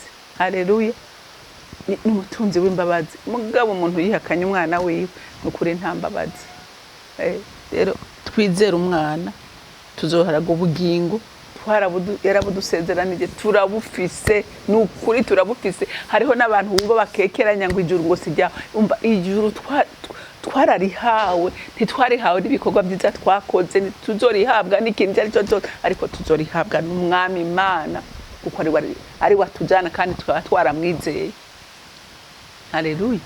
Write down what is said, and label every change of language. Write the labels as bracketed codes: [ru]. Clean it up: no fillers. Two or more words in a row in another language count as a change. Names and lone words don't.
[rn] Haleluya! N'umutunzi w'imbabazi. Mugabo umuntu yihakanye umwana wiwe n'ukuri nta mbabazi. Rero twizera umwana tuzoharaga ubugingo, yarabudusezeranije, turabufise, n'ukuri turabufise. Hariho n'abantu bumva bakekeranya ngo ijuru ngo sijya, umva ijuru twararihawe, ntitwarihawe n'ibikorwa byiza twakoze, ntituzorihabwa n'ikindi ari cyo cyose, ariko tuzorihabwa n'umwami Imana kuko ari watujana kandi twaramwizeye. Haleluya!